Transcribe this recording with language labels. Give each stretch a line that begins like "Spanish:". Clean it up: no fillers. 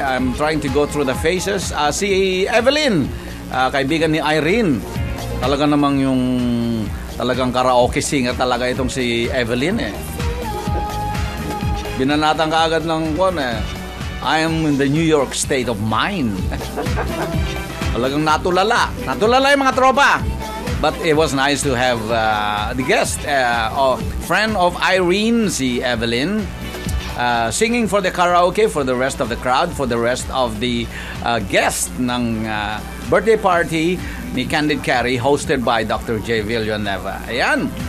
English: I'm trying to go through the faces.
Filipino: Si Evelyn, kaibigan ni Irene. Talaga namang yung talagang karaoke singer talaga itong si Evelyn eh. Binanatan ka agad ng
English: I am in the New York state of mind.
Filipino: Talagang natulala yung mga tropa.
English: But it was nice to have the guest, friend of Irene, si Evelyn, singing for the karaoke for the rest of the crowd, for the rest of the guest
Filipino: ng birthday party ni
English: Candid Carey, hosted by Dr. J. Villanueva. Ayan.